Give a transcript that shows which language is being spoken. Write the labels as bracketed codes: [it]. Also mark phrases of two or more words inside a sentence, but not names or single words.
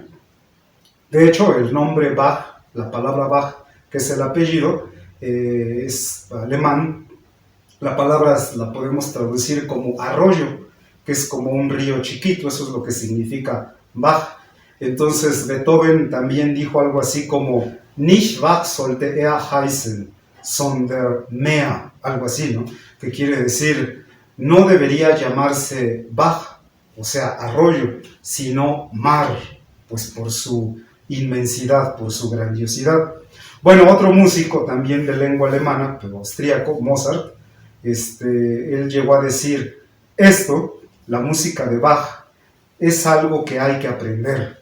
[es] De hecho, el nombre Bach, la palabra Bach, que es el apellido, es alemán. La palabra la podemos traducir como arroyo, que es como un río chiquito, eso es lo que significa Bach. Entonces Beethoven también dijo algo así como [de] Nicht Bach sollte er heißen, sondern Meer, [es] algo así, ¿no? Que quiere decir, no debería llamarse Bach, o sea, arroyo, sino mar, pues por su inmensidad, por su grandiosidad. Bueno, otro músico también de lengua alemana, pero austríaco, Mozart, él llegó a decir esto, la música de Bach es algo que hay que aprender.